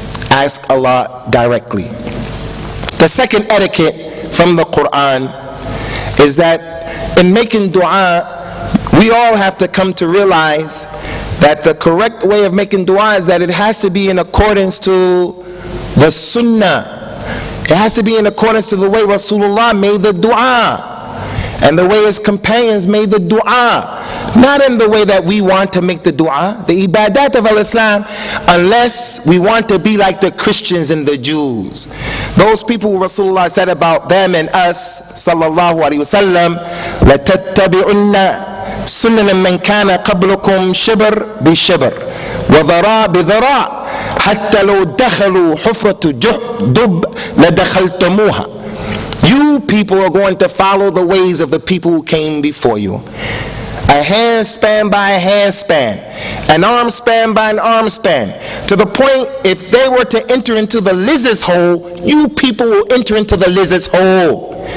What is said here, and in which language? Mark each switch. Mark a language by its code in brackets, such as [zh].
[en] Ask Allah directly. The second etiquette from the Quran is that in making dua, we all have to come to realize that the correct way of making dua is that it has to be in accordance to the sunnah. It has to be in accordance to the way Rasulullah made the dua, and the way his companions made the dua, not in the way that we want to make the dua, the ibadat of al-Islam, unless we want to be like the Christians and the Jews. Those people who Rasulullah said about them and us, [ar] sallallahu alaihi wasallam, لَتَتَّبِعُنَّ سُنَّنَ مَنْ كَانَ قَبْلُكُمْ شِبْرٌ بِشِبْرٍ وَذَرَاءٌ بِذَرَاءٍ حَتَّى لَوْ دَخَلُوا حُفْرَةَ دُبٍّ لَدَخَلْتَمُوهَا. [en] You people are going to follow the ways of the people who came before you. A handspan by a handspan, an arm span by an arm span, to the point if they were to enter into the lizard's hole, you people will enter into the lizard's hole.